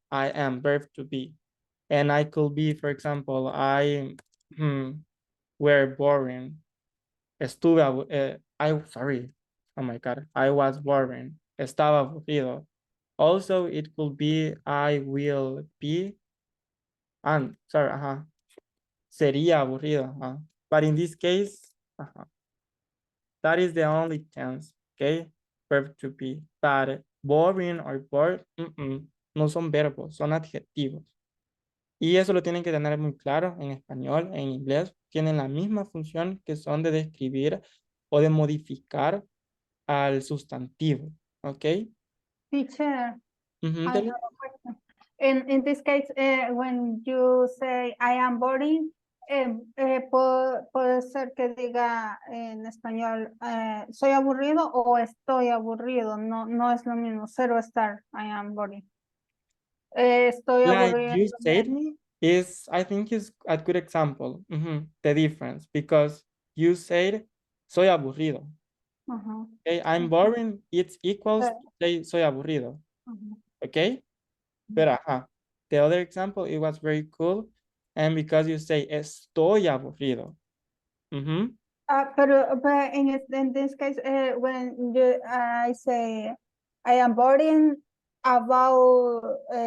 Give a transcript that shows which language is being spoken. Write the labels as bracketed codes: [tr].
[en] I am, verb to be. And I could be, for example, I were boring. Sorry. Oh my God. I was boring. [es] Estaba aburrido. [en] Also, it could be I will be. [es] And sorry, sería aburrido. [en] But in this case, that is the only tense, okay? Verb to be. But boring or bored, [es] no son verbos, son adjetivos. Y eso lo tienen que tener muy claro en español, en inglés. Tienen la misma función que son de describir o de modificar al sustantivo, ¿ok? [en] Teacher, I [es] Dele. [en] have a question. In this case, when you say I am boring, [es] puede ser que diga en español soy aburrido o estoy aburrido. No, no es lo mismo. Cero estar. [en] I am boring. [es] Estoy [en] Like [es] aburrido. [en] you said me is, I think is a good example. The difference, because you said [es] soy aburrido. [en] Okay, I'm boring, it's equals to say [es] soy aburrido. [en] Okay, but the other example, it was very cool, and because you say [es] estoy aburrido. [en] But in this case, when I say I am boring about